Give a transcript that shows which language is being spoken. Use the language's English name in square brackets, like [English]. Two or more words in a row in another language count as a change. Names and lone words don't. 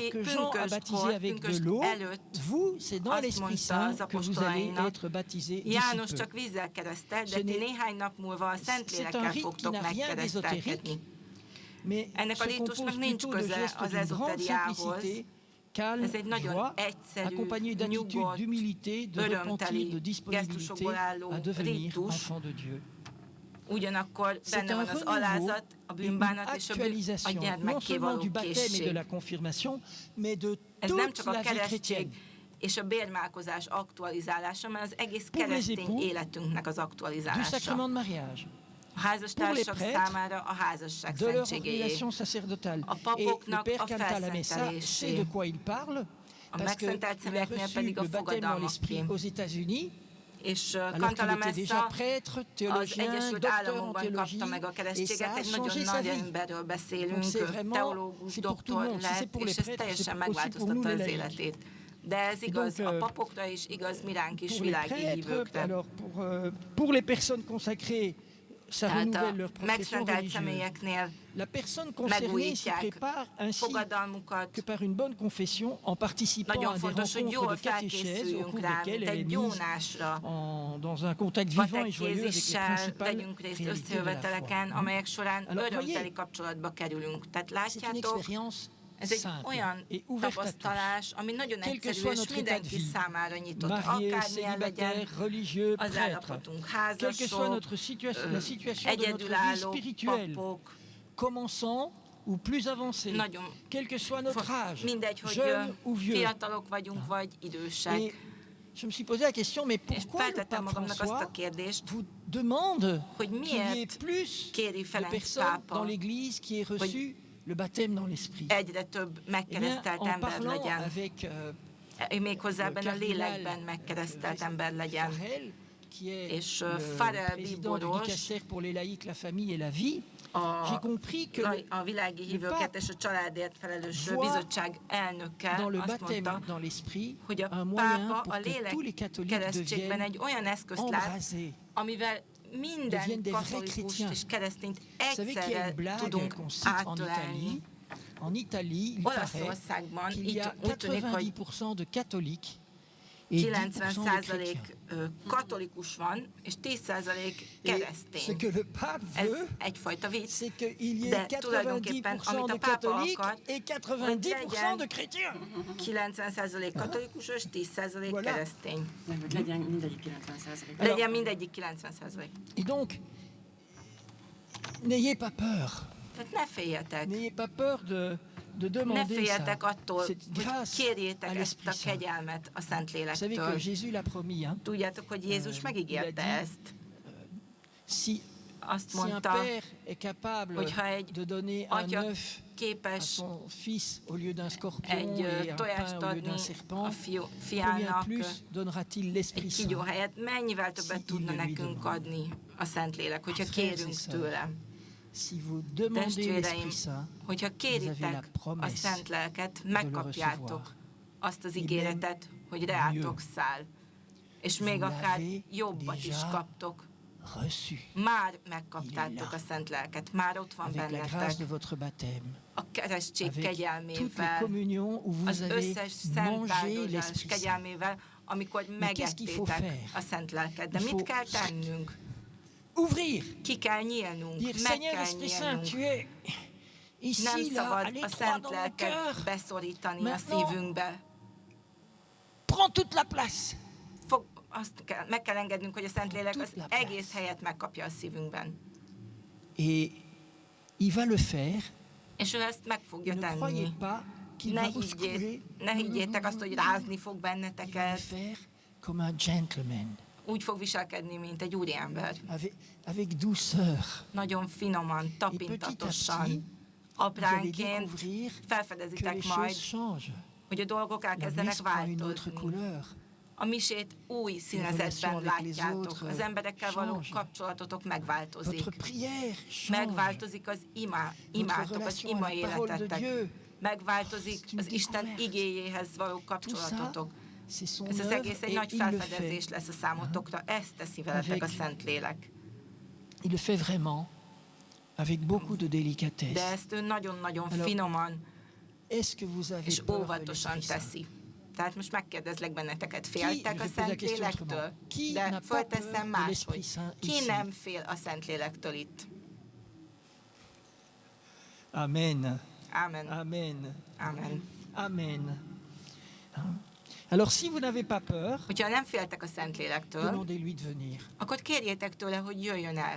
[Hungarian] aki [French] que Jean a baptisé avec de [Hungarian] pünkösd [French] l'eau, [Hungarian] előtt [French] vous, c'est dans [Hungarian] azt [French] l'Esprit [Hungarian] mondta [French] Saint [Hungarian] az [French] que vous allez [Hungarian] apostolainak, [French] être baptisés d'ici [Hungarian] János [French] peu. [Hungarian] csak vízzel keresztel, de [French] Ce [Hungarian] ti [French] n'est- [Hungarian] néhány nap múlva a [French] C'est un [Hungarian] Szentlélekkel [French] rite qui [Hungarian] fogtok [French] n'a rien [Hungarian] megkeresztelkedni. [French] d'ésotérique, mais [Hungarian] Ennek a [French] se [Hungarian] ritusnak [French] compose [Hungarian] nincs [French] plutôt de [Hungarian] köze [French] gestes [Hungarian] az [French] d'une grande [Hungarian] ezoteriához. [French] simplicité, calme, [Hungarian] Ez egy nagyon [French] joie, [Hungarian] egyszerű, [French] accompagné d'attitude, [Hungarian] nyugodt, [French] d'humilité, de [Hungarian] örömteli [French] repentir, de disponibilité [Hungarian] gesztusokból álló [French] à devenir [Hungarian] ritus. [French] enfant de Dieu. [Hungarian] Ugyanakkor [French] C'est [Hungarian] benne [French] un [Hungarian] van az [French] renouveau, [Hungarian] alázat, a [French] une [Hungarian] bűnbánat és a [French] actualisation, non [Hungarian] gyermekké [French] seulement [Hungarian] való [French] du baptême et de [Hungarian] készség. [French] la confirmation, mais de [Hungarian] Ez nem [French] toute [Hungarian] csak a [French] la vie [Hungarian] keresztség [French] chrétienne. [Hungarian] és a bérmálkozás aktualizálása, mert az egész [French] Pour les [Hungarian] keresztény [French] époux, [Hungarian] életünknek az [French] Du [Hungarian] aktualizálása. [French] sacrement de mariage, [Hungarian] A házastársak [French] pour les prêtres, [Hungarian] számára a házasság [French] de leur [Hungarian] szentségéjé. [French] ordination sacerdotale. [Hungarian] A [French] Et le [Hungarian] papoknak [French] Père [Hungarian] a [French] Cantalamessa [Hungarian] felszentelésé. [French] sait de quoi il parle, [Hungarian] A [French] parce qu'il a [Hungarian] megszentelt személyeknél [French] reçu [Hungarian] pedig a [French] le baptême dans l'Esprit [Hungarian] fogadalmaké. [French] aux États-Unis, [Hungarian] És [French] alors qu'il était déjà [Hungarian] Cantalamessa [French] prêtre, [Hungarian] az [French] théologien, [Hungarian] Egyesült [French] docteur en [Hungarian] Államokban [French] théologie, [Hungarian] kapta meg a [French] et ça [Hungarian] keresztséget, [French] a [Hungarian] egy [French] changé [Hungarian] nagyon [French] sa [Hungarian] nagy [French] vie. [Hungarian] emberről beszélünk, [French] Donc c'est vraiment, [Hungarian] teológus, [French] c'est pour tout le [Hungarian] doktor [French] monde. Si c'est [Hungarian] lett, [French] pour les [Hungarian] és ez [French] prêtres, [Hungarian] teljesen [French] c'est aussi pour nous [Hungarian] megváltoztatta [French] les [Hungarian] az [French] laïcs. [Hungarian] életét. De ez igaz [French] donc, [Hungarian] a papokra is, igaz mi ránk is, [French] Pour les [Hungarian] világi [French] prêtres, [Hungarian] hívőkre. [French] alors pour les personnes consacrées, ça [Hungarian] Tehát a [French] renouvelle leur profession [Hungarian] megszentelt [French] religieuse. [Hungarian] személyeknél [French] La personne concernée s'y [Hungarian] megújítják [French] prépare ainsi [Hungarian] fogadalmukat. [French] que par une bonne confession en participant à [Hungarian] Nagyon [French] des [Hungarian] fontos, hogy [French] rencontres [Hungarian] jól [French] de catéchèse au [Hungarian] felkészüljünk [French] cours [Hungarian] rá, [French] desquelles [Hungarian] mint [French] elle est [Hungarian] egy [French] mise [Hungarian] gyónásra. [French] dans un contact vivant et joyeux avec les [Hungarian] Vatekézéssel [French] principales [Hungarian] vegyünk részt [French] réalités de la [Hungarian] összejöveteleken, [French] foi. [Hungarian] amelyek során [French] Alors, [Hungarian] örömteli [French] voyez, [Hungarian] kapcsolatba kerülünk. Tehát [French] C'est une [Hungarian] látjátok, [French] expérience [Hungarian] ez egy [French] simple [Hungarian] olyan [French] et ouverte à tous. [Hungarian] tapasztalás, ami nagyon [French] Quel que [Hungarian] egyszerű, [French] soit [Hungarian] és [French] notre état de [Hungarian] mindenki [French] vie, [Hungarian] számára nyitott. [French] mariés, [Hungarian] Akármilyen legyen [French] célibataires, religieux, [Hungarian] az [French] prêtres, [Hungarian] állapotunk, [French] quelle que soit [Hungarian] házasok, [French] notre situation, la situation de notre vie [Hungarian] egyedülálló [French] spirituelle, [Hungarian] papok, [French] commençant ou plus avancée, [Hungarian] nagyon [French] quel que soit notre âge, [Hungarian] mindegy, hogy [French] jeune ou vieux. [Hungarian] fiatalok vagyunk, vagy idősek. [French] Et je me suis posé la question, mais [Hungarian] És [French] pourquoi le [Hungarian] feltettem [French] pape [Hungarian] magamnak azt a [French] François [Hungarian] kérdést, [French] vous demande [Hungarian] hogy [French] qu'il y ait [Hungarian] miért [French] plus [Hungarian] kéri [French] de [Hungarian] Ferenc [French] personnes [Hungarian] pápa, [French] dans l'Église qui aient reçu le baptême dans l'Esprit? [Hungarian] egyre több [French] Eh bien, [Hungarian] megkeresztelt [French] en [Hungarian] ember [French] parlant [Hungarian] legyen. [French] avec [Hungarian] Méghozzá ebben a [French] cardinal, [Hungarian] lélekben megkeresztelt ember legyen. [French] Farel, qui est [Hungarian] És [French] le [Hungarian] Farel [French] président du [Hungarian] bíboros, [French] dicastère pour les laïcs, la famille et la vie, [Hungarian] a, [French] j'ai compris que [Hungarian] a világi hívőket és a családért felelős [French] voit [Hungarian] bizottság elnöke [French] dans le [Hungarian] azt [French] baptême [Hungarian] mondta, [French] dans l'esprit [Hungarian] hogy a [French] un moyen [Hungarian] pápa [French] pour [Hungarian] a [French] que [Hungarian] lélek [French] tous les catholiques [Hungarian] keresztségben egy olyan eszközt lát, [French] embrasés. [Hungarian] amivel minden [French] deviennent des vrais [Hungarian] katolikus [French] chrétiens. [Hungarian] és keresztényt [French] Vous savez qu'il y a [Hungarian] egyszerre [French] une blague [Hungarian] tudunk [French] qu'on cite en [Hungarian] átölelni. [French] Italie. En Italie, il paraît [Hungarian] Olaszországban [French] qu'il y [Hungarian] így [French] a [Hungarian] úgy tűnik, hogy [French] 90% de catholiques et 10% de [Hungarian] 90% [French] chrétiens. [Hungarian] katolikus van, és 10% [French] Et ce [Hungarian] keresztény. [French] que le pape [Hungarian] Ez [French] veut, [Hungarian] egyfajta vicc. [French] c'est qu'il y [Hungarian] De [French] ait 90% [Hungarian] tulajdonképpen, amit a [French] de [Hungarian] pápa [French] catholiques [Hungarian] akar, [French] et [Hungarian] hogy [French] 90% [Hungarian] legyen [French] de chrétiens. [Hungarian] 90% katolikus és 10% [French] Voilà. [Hungarian] keresztény. Nem, hogy legyen mindegyik 90%. Legyen mindegyik 90%. [French] Et donc, n'ayez pas peur. [Hungarian] Tehát ne féljetek. [French] N'ayez pas peur de [Hungarian] Ne [French] demander ça. [Hungarian] féljetek attól, [French] C'est [Hungarian] hogy [French] grâce à [Hungarian] kérjétek ezt [French] l'Esprit [Hungarian] a [French] Saint. [Hungarian] kegyelmet a [French] Vous savez que [Hungarian] Szentlélektől. [French] Jésus l'a promis, hein. [Hungarian] Tudjátok, hogy Jézus [French] il [Hungarian] megígérte [French] a dit, [Hungarian] ezt. [French] Si [Hungarian] Azt [French] Si un [Hungarian] mondta, [French] père est capable [Hungarian] hogyha egy [French] de donner un [Hungarian] atya [French] œuf à [Hungarian] képes [French] son fils au lieu d'un scorpion [Hungarian] egy [French] et un [Hungarian] tojást [French] pain au lieu [Hungarian] adni [French] d'un [Hungarian] a [French] serpent, combien [Hungarian] fiának [French] plus donnera-t-il l'Esprit [Hungarian] egy [French] Saint [Hungarian] kígyó helyett, mennyivel többet [French] Si [Hungarian] tudna [French] il le lui [Hungarian] nekünk [French] demande. [Hungarian] adni a Szentlélek, hogyha [French] Frères [Hungarian] kérünk [French] et sœurs, [Hungarian] tőle. [French] Si vous demandez [Hungarian] Testvéreim, [French] l'Esprit Saint, [Hungarian] hogyha [French] vous avez la [Hungarian] kéritek a [French] promesse [Hungarian] Szent Lelket, [French] de le [Hungarian] megkapjátok [French] recevoir. [Hungarian] azt az [French] Et [Hungarian] ígéretet, hogy [French] mieux, [Hungarian] reátok száll. És még [French] vous [Hungarian] akár [French] l'avez [Hungarian] jobbat is [French] déjà [Hungarian] kaptok. [French] reçu [Hungarian] Már megkaptátok [French] Il est là. [Hungarian] a Szent Lelket, már ott van [French] avec la grâce [Hungarian] bennetek. [French] de votre baptême, [Hungarian] A keresztség [French] avec toutes les [Hungarian] kegyelmével, [French] communions où vous [Hungarian] az [French] avez [Hungarian] összes [French] mangé [Hungarian] szentáldozás [French] l'Esprit Saint. [Hungarian] kegyelmével, amikor [French] qu'est-ce qu'il faut [Hungarian] megettétek [French] faire? [Hungarian] a Szent Lelket. De [French] Il [Hungarian] mit [French] faut [Hungarian] kell tennünk? [French] Ouvrir, [Hungarian] Ki kell nyílnunk, [French] dire [Hungarian] meg [French] Seigneur [Hungarian] kell [French] Esprit Saint, tu [Hungarian] nyílnunk. [French] es ici, [Hungarian] Nem [French] là, à [Hungarian] szabad a [French] l'étroit [Hungarian] Szent [French] dans mon [Hungarian] Lelket [French] cœur. [Hungarian] beszorítani a [French] Maintenant, [Hungarian] szívünkbe. [French] Prends toute la place. [Hungarian] Meg kell engednünk, hogy a Szentlélek az [French] Toute la place. [Hungarian] egész helyet megkapja a szívünkben. [French] Et il va le faire. [Hungarian] És ő ezt meg fogja [French] Ne croyez [Hungarian] tenni. [French] pas qu'il [Hungarian] Ne [French] va vous secouer. [Hungarian] higgyétek azt, hogy rázni fog [French] Il va le [Hungarian] benneteket. [French] faire comme un gentleman, [Hungarian] Úgy fog viselkedni, mint egy úriember. [French] avec douceur. [Hungarian] Nagyon finoman, [French] Et petit à [Hungarian] tapintatosan. [French] petit, vous allez [Hungarian] Apránként [French] découvrir que [Hungarian] felfedezitek [French] les [Hungarian] majd, [French] choses changent. [Hungarian] hogy a dolgok [French] La [Hungarian] elkezdenek [French] messe prend une autre [Hungarian] változni. [French] couleur. [Hungarian] A misét új [French] relations [Hungarian] színezetben [French] avec les [Hungarian] látjátok. [French] autres [Hungarian] Az emberekkel való [French] change. [Hungarian] kapcsolatotok megváltozik. [French] Votre prière change. [Hungarian] Megváltozik az imátok, az [French] relation [Hungarian] ima [French] à la parole de [Hungarian] életetek. [French] Dieu. [Hungarian] Megváltozik [French] C'est une [Hungarian] az Isten [French] découverte. [Hungarian] igéjéhez való [French] Tout ça, [Hungarian] kapcsolatotok. [French] c'est son [Hungarian] Ez az [French] œuvre [Hungarian] egész egy [French] et [Hungarian] nagy [French] il le [Hungarian] felfedezés [French] fait. [Hungarian] lesz a számotokra. Ezt teszi veletek a [French] Avec- [Hungarian] Szentlélek. [French] Il le fait vraiment avec beaucoup de [Hungarian] De [French] délicatesse. [Hungarian] ezt ő nagyon-nagyon [French] Alors, [Hungarian] finoman [French] Est-ce que vous avez [Hungarian] és [French] peur de [Hungarian] óvatosan [French] l'Esprit Saint? [Hungarian] teszi. Tehát most megkérdezlek benneteket, [French] Ki- [Hungarian] féltek [French] je [Hungarian] a [French] vais poser la question [Hungarian] Szentlélektől? [French] autrement. Ki n'a [Hungarian] De [French] pas [Hungarian] fölteszem [French] peur de l'Esprit [Hungarian] máshogy. [French] Saint [Hungarian] Ki [French] ici? [Hungarian] nem fél a Szentlélektől itt? [French] Amen. [Hungarian] Ámen. [French] Amen. [Hungarian] Ámen. [French] Amen. Alors, si vous n'avez pas peur, [Hungarian] Hogyha nem féltek a Szentlélektől, [French] demandez-lui de venir. [Hungarian] akkor kérjétek tőle, hogy jöjjön el.